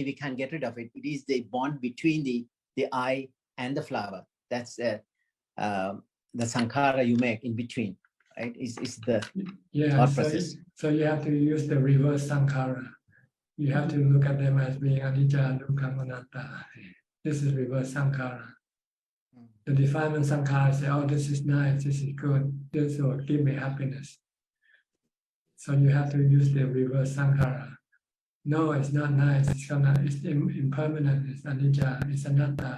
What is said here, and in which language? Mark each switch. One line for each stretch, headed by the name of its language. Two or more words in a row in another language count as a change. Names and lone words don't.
English: We can't get rid of it. It is the bond between the I and the flower. That's the sankhara you make in between, right? It's the thought process. So you have to use the reverse sankhara. You have to look at them as being
Pali: anicca, dukkha, anatta.
English: This is reverse sankhara. The defilement sankhara say, oh, this is nice, this is good, this will give me happiness. So you have to use the reverse sankhara. No, it's not nice, it's impermanent, it's anicca, it's anatta.